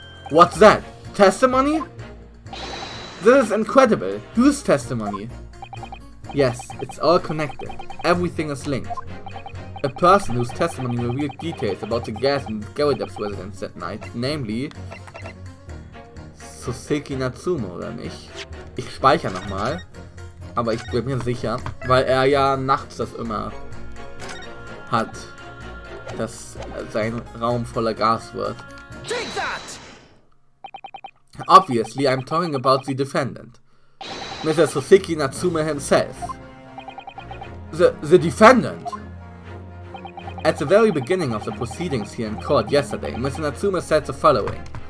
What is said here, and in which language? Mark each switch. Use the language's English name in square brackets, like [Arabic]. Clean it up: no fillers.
[English] What's that? Testimony? This is incredible. Whose testimony? Yes, it's all connected. Everything is linked. A person whose testimony revealed details about the gas in Garadep's residence that night, namely Soseki Natsume, [German] oder nicht? Ich speichere nochmal, aber ich bin mir sicher, weil er ja nachts das immer hat, dass sein Raum voller Gas wird. [English] Take that! Obviously, I'm talking about the defendant, Mr. Soseki Natsume himself. The defendant! At the very beginning of the proceedings here in court yesterday, Mr. Natsume said the following.